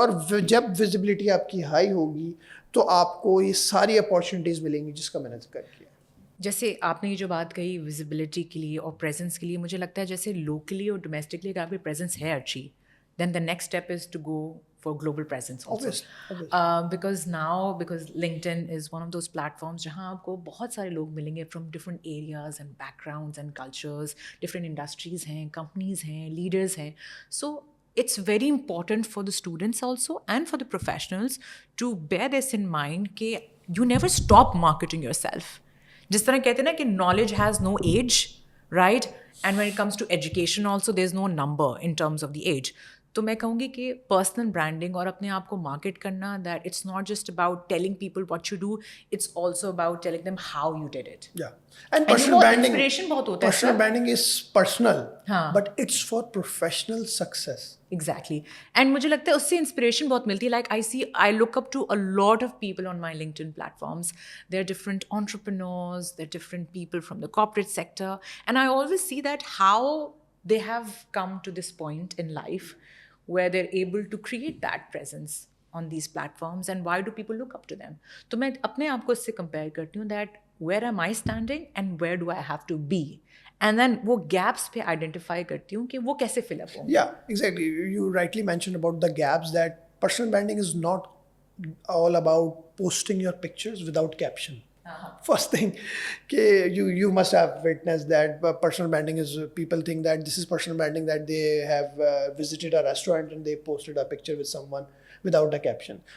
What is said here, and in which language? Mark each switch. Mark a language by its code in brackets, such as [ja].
[ur] اور جب ویزیبلٹی آپ کی ہائی ہوگی تو آپ کو یہ ساری اپارچونیٹیز ملیں گی جس کا میں نے ذکر کیا. جیسے آپ نے یہ جو بات کہی ویزیبلٹی کے لیے اور پریزنس کے لیے, مجھے لگتا ہے جیسے لوکلی اور ڈومیسٹکلی اگر آپ کی پریزنس ہے اچھی, [en] Then the next step is to go for global presence also. Because LinkedIn is one of those platforms [ur] جہاں آپ کو بہت سارے لوگ ملیں گے [en] from different areas and backgrounds and cultures, different industries ہیں, companies ہیں, leaders ہیں. So it's very important for the students also and for the professionals to bear this in mind کہ you never stop marketing yourself. [ur] جس طرح کہتے ہیں نا کہ [en] knowledge has no age, right? And when it comes to education also there's no number in terms of the age. [ur] تو میں کہوں گی کہ پرسنل برانڈنگ اور اپنے آپ کو مارکیٹ کرنا, [en] That it's not just about telling people what you do, it's also about telling them how you did it. And personal branding, [ur] inspiration بہت ہوتا ہے. [en] Personal branding is personal but it's for professional success. Exactly. And [ur] مجھے لگتا ہے اس سے inspiration بہت ملتی ہے. [en] Like I look up to a lot of people on my LinkedIn platforms. There are different entrepreneurs, there are different people from the corporate sector, and I always see that how they have come to this point in life where they're able to create that presence on these platforms, and why do people look up to them. [ur] تو میں اپنے آپ کو اس سے compare کرتی ہوں [en] that where am I standing and where do I have to be, [ur] and then وہ gaps پہ آئیڈینٹیفائی کرتی ہوں کہ وہ کیسے فل اپ ہوں. [en] Yeah, exactly. You rightly mentioned about the gaps, that personal branding is not all about posting your pictures without caption. First thing, you must have witnessed that personal branding is, people think that this is personal branding, that they have visited a restaurant and they posted a picture with someone without a caption.